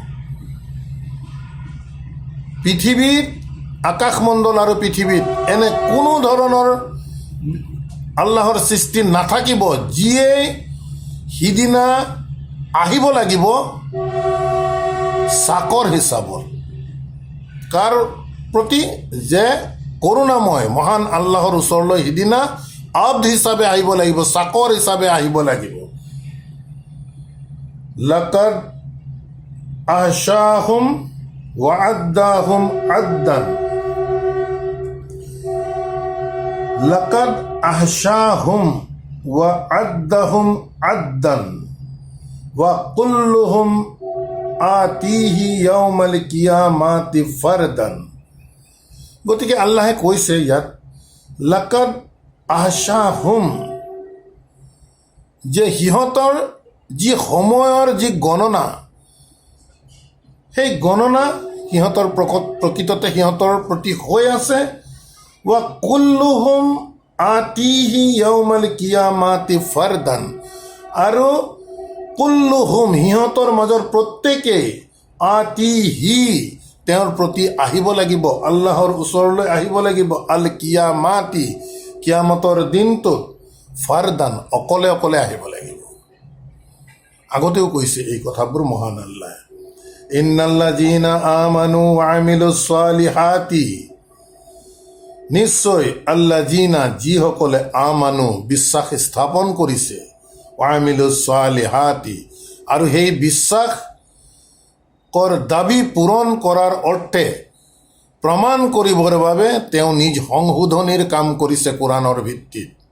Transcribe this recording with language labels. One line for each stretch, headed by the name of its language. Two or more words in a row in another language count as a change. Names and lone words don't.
Assamese: পৃথিৱীত, আকাশমণ্ডল আৰু পৃথিৱীত এনে কোনো ধৰণৰ আল্লাহৰ সৃষ্টি নাথাকিব যিয়ে সিদিনা আহিব লাগিব চাকৰ হিচাপত। কাৰ প্ৰতি? যে কৰোণাময় মহান আল্লাহৰ ওচৰলৈ সিদিনা আব্দ হিচাপে আহিব লাগিব, চাকৰ হিচাপে আহিব লাগিব।
Arabic: لقد أحصاهم وعدهم عدا، لقد أحصاهم وعدهم عدا وكلهم آتيه يوم القيامة فردا.
Assamese: গতিকে আল্লাহে কৈছে ইয়াত
Arabic: لقد أحصاهم,
Assamese: যে সিহঁতৰ যি সময়ৰ যি গণনা, সেই গণনা সিহঁতৰ প্ৰকৃততে সিহঁতৰ প্ৰতি হৈ আছে।
Arabic: وكلهم آتيه يوم القيامة فردا,
Assamese: আৰু কুল্লুহুম সিহঁতৰ মাজৰ প্ৰত্যেকেই আতিহি তেওঁৰ প্ৰতি আহিব লাগিব, আল্লাহৰ ওচৰলৈ আহিব লাগিব।
Arabic: القيامة,
Assamese: কিয়ামতৰ দিনটোত, ফাৰদান অকলে অকলে আহিব লাগিব। আগতেও কৈছে এই কথাবোৰ মহান আল্লাহ।
Arabic: إن الذين آمنوا وعملوا الصالحات,
Assamese: নিশ্চয় আল্লাযীনা, যিসকলে আমানু বিশ্বাস স্থাপন কৰিছে,
Arabic: وعملوا الصالحات
Assamese: আৰু সেই বিশ্বাসৰ দাবী পূৰণ কৰাৰ অৰ্থে প্ৰমাণ কৰিবৰ বাবে তেওঁ নিজ সংশোধনীৰ কাম কৰিছে কোৰাণৰ ভিত্তিত।